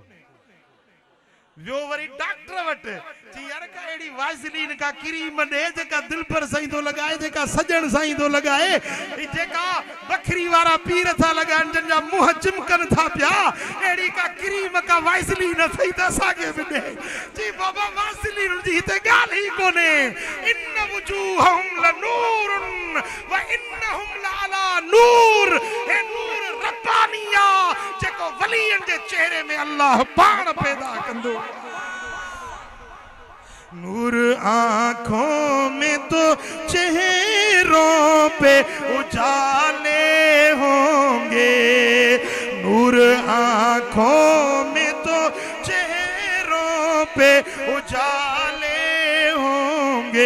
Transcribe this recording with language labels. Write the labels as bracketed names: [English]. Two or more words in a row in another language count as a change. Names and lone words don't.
[Sindhi] वियो वरी डॉक्टर वटि चई यार का अहिड़ी वाइसलीन का क्रीम ॾे जेका दिल पर साईं थो लॻाए जेका सजण साईं थो लॻाए जेका बखरी वारा पीर था लॻाइनि जिन जा मुंहं चिमकनि था पिया अहिड़ी का क्रीम का वाइसलीन सही त असांखे बि ॾे। चई बाबा वाइसलीन जी हिते ॻाल्हि ई कोन्हे। [Arabic] إن وجوههم لنور وإنهم لعلى نور. [Sindhi] हे नूर रब्बानी आहे जेको वलियन जे चेहरे में अल्लाह पाण पैदा कंदो। [Urdu] نور آنکھوں میں تو چہروں پہ اجالے ہوں گے. نور آنکھوں میں تو چہروں پہ اجالے ہوں گے.